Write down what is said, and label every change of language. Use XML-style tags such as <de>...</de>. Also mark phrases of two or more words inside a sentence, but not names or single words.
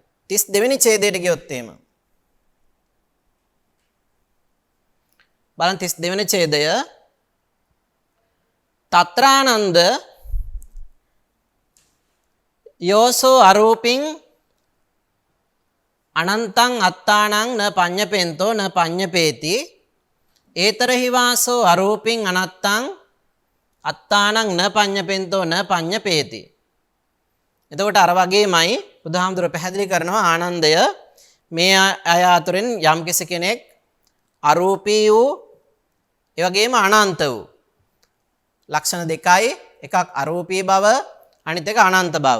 <si>32 වෙනි ඡේදයට ගියොත් එහෙම. බලන්න 32 වෙනි ඡේදය</si> <pi>තත්‍රානන්ද යෝසෝ අරූපින් අනන්තං අත්තානං න පඤ්ඤපෙන්තෝ න පඤ්ඤපේති ඒතරහිවාසෝ අරූපින් අනත්තං අත්තානං න පඤ්ඤපෙන්තෝ න පඤ්ඤපේති.</pi> <si>එතකොට අර වගේමයි බුදුහාමුදුරුවෝ පැහැදිලි කරනවා ආනන්දය මේ අය අතරින් යම්කිසි කෙනෙක් අරූපී වූ ඒ වගේම අනන්ත වූ ලක්ෂණ දෙකයි, එකක් අරූපී බව අනිත් එක අනන්ත බව.</si>